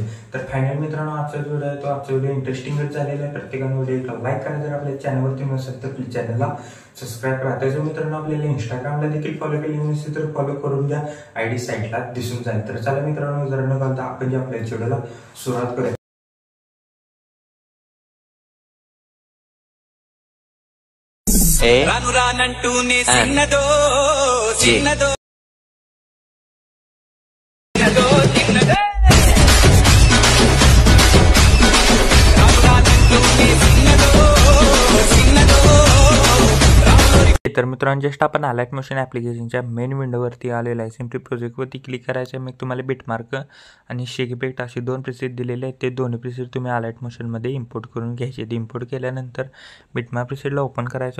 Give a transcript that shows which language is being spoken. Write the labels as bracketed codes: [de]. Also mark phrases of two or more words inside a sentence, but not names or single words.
[mr] तर फायनल मित्रांनो, आजचा व्हिडिओ आहे तो आजचा व्हिडिओ इंटरेस्टिंगच झालेला आहे. प्रत्येकाने व्हिडिओ लाईक करा, जर आपल्या चॅनलवरती नसेल तर प्लीज चॅनलला सबस्क्राईब करा. त्याचं मित्रांनो आपल्याला इंस्टाग्रामला देखील फॉलो केली नसेल तर फॉलो करून द्या, आयडी साईडला दिसून जाईल. तर चला मित्रांनो, जर न घालता आपण आपल्या व्हिडिओला सुरुवात करूया. [te] రాను రానంటూనే చిన్నదో చిన్నదో చిన్నదో చిన్నదో రాను రానంటూనే చిన్నదో చిన్నదో. [mr] तर मित्रांनो, जस्ट आपण अलाइट मोशन ॲप्लिकेशनच्या मेन विंडोवरती आलेला आहे. सिम्पली प्रोजेक्टवरती क्लिक करायचं आहे. मग तुम्हाला बिटमार्क आणि [en] shake effect [mr] असे दोन प्रिसेट दिलेले आहेत. ते दोन्ही प्रिसेट तुम्ही अलाइट मोशनमध्ये इम्पोर्ट करून घ्यायचे. ते इम्पोर्ट केल्यानंतर बिटमार्क प्रिसेटला ओपन करायचं.